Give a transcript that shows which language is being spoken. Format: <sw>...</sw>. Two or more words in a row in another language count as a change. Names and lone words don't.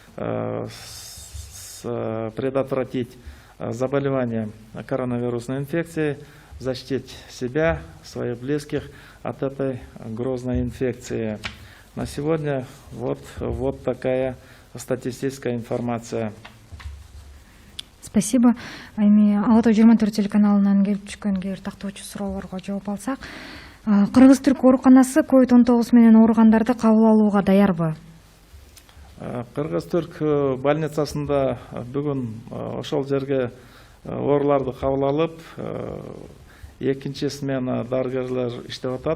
<ru>предотвратить заболевание коронавирусной инфекцией, защитить себя, своих близких от этой грозной инфекции. На сегодня вот такая статистическая информация. Спасибо.</ru> <ky>Эми Ала Тоо 24 телеканалынан келип түшкөн кээ бир тактоочу суроолорго жооп алсак, Кыргыз Түрк ооруканасы COVID-19 менен ооругандарды кабыл алууга даярбы? Кыргыз Түрк больницасында бүгүн ошол жерге ооруларды кабыл алып, экинчи смена дарыгерлер иштеп атат.</ky>